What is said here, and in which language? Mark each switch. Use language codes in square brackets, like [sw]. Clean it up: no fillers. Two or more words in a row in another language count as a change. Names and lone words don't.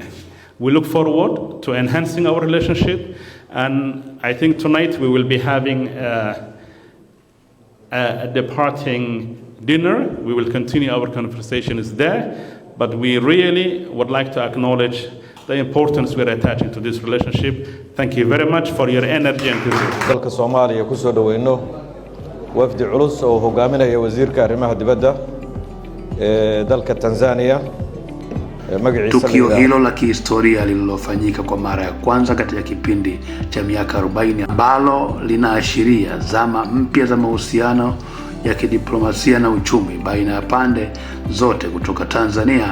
[en] We look forward to enhancing our relationship, and I think tonight we will be having a departing dinner. We will continue our conversations there, but we really would like to acknowledge the importance we're attaching to this relationship. Thank you very much for your energy and enthusiasm. [so] dalka Soomaaliya ku soo dhaweeyno wafdi culus oo hogaaminaya wasiirka arrimaha dibadda ee dalka Tanzania. [sw] Tukio hilo la kihistoria lililofanyika kwa mara ya kwanza katika kipindi cha miaka 40 ambalo linaashiria zama mpya za mahusiano ya kidiplomasia na uchumi baina ya pande zote kutoka Tanzania.